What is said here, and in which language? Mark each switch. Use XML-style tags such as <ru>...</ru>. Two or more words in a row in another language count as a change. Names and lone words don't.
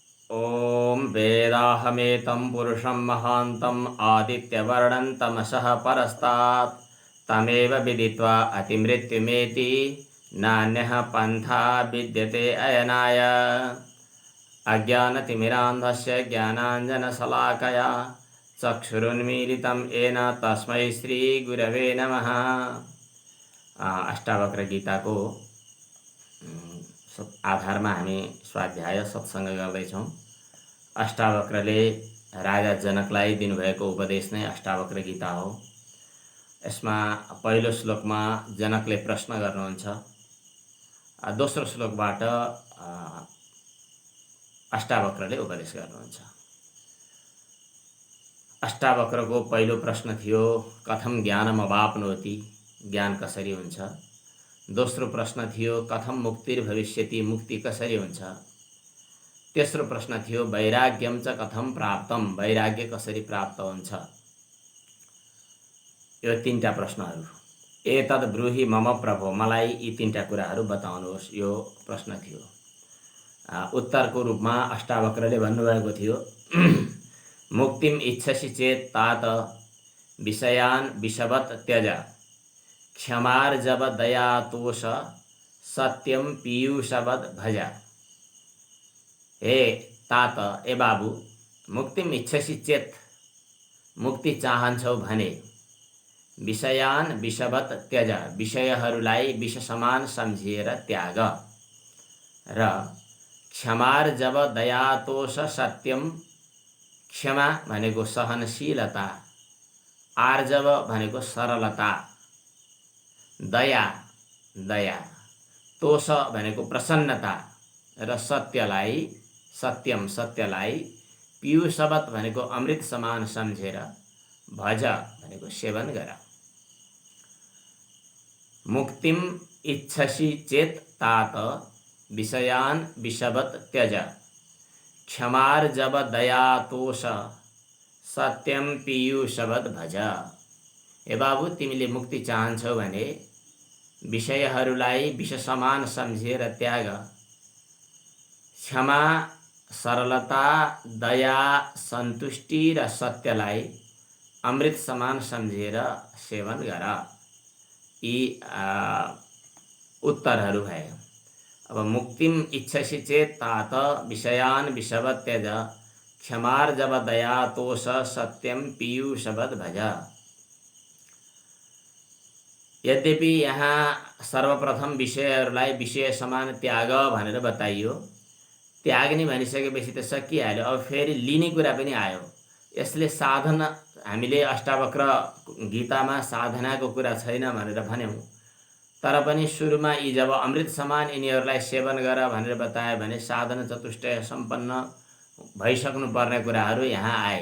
<sa>ॐ वेदाहमेतं पुरुषं महान्तम् आदित्यवर्णं तमसः परस्तात् तमेव विदित्वा अतिमृत्युमेति नान्यः पन्था विद्यते अयनाय। अज्ञानतिमिरान्धस्य ज्ञानाञ्जनशलाकया चक्षुरुन्मीलितं येन तस्मै श्रीगुरवे नमः।</sa> <ne>अष्टावक्र गीताको आधारमा हामी स्वाध्याय सत्सङ्ग गर्दैछौँ। अष्टावक्रले राजा जनकलाई दिनुभएको उपदेश नै अष्टावक्र गीता हो। यसमा पहिलो श्लोकमा जनकले प्रश्न गर्नुहुन्छ, दोस्रो श्लोकबाट अष्टावक्रले उपदेश गर्नुहुन्छ। अष्टावक्रको पहिलो प्रश्न थियो,</ne> <sa>कथम ज्ञानम अवाप्नोति,</sa> <ne>ज्ञान कसरी हुन्छ। दोस्रो प्रश्न थियो,</ne> <sa>कथम मुक्तिर्भविष्यति,</sa> <ne>मुक्ति कसरी हुन्छ। तेस्रो प्रश्न थियो,</ne> <sa>वैराग्यम च कथम प्राप्तम,</sa> <ne>वैराग्य कसरी प्राप्त हुन्छ। यो तीनटा प्रश्नहरू।</ne> <sa>एतद् ब्रूहि मम प्रभो,</sa> <ne>मलाई यी तीनटा कुराहरू बताउनुहोस्, यो प्रश्न थियो। उत्तरको रूपमा अष्टावक्रले भन्नुभएको थियो,</ne> <sa>मुक्तिम इच्छसि चेत तात विषयान विषवत् त्यज, क्षमार्जव दया तोष सत्यम पीयूषवद भज।</sa> <ne>हे तात, ए बाबु,</ne> <sa>मुक्तिम इच्छसि चेत,</sa> <ne>मुक्ति चाहन्छौ भने विषयान</ne> <sa>विषवत् त्यज,</sa> <ne>विषयहरूलाई विष समान सम्झिएर त्याग, र</ne> <sa>क्षमार्जव दया तोष सत्यम,</sa> <ne>क्षमा भनेको सहनशीलता, आर्जव भनेको सरलता, दया दया, तोष भनेको प्रसन्नता, र सत्यलाई सत्यम सत्यलाई, पीयूषवत् भनेको अमृत समान सम्झेर, भज भनेको सेवन गर।</ne> <sa>मुक्तिम इच्छसि चेत तात विषयान विषवत् त्यज, क्षमार्जव दया तोष सत्यम पीयूषवत् भज।</sa> <ne>ए बाबु, तिमीले मुक्ति चाहन्छौ भने विषयहरूलाई विष समान सम्झेर त्याग, क्षमा, सरलता, दया, सन्तुष्टि र सत्यलाई अमृत समान सम्झेर सेवन गर। यी उत्तरहरू भए।</ne> <sa>अब मुक्तिम इच्छसि चेत तात विषयान विषवत् त्यज, क्षमार्जव दया तोष सत्यम पीयूषवत् भज।</sa> <ne>यद्यपि यहाँ सर्वप्रथम विषयहरूलाई विषय समान त्याग भनेर बताइयो। त्याग्ने भनिसकेपछि त सकिहाल्यो। अब फेरि लिने कुरा पनि आयो। यसले साधना, हामीले अष्टावक्र गीतामा साधनाको कुरा छैन भनेर भन्यौँ, तर पनि सुरुमा यी जब अमृत समान यिनीहरूलाई सेवन गर भनेर बतायो भने साधना चतुष्टय सम्पन्न भइसक्नु पर्ने कुराहरू यहाँ आए।</ne>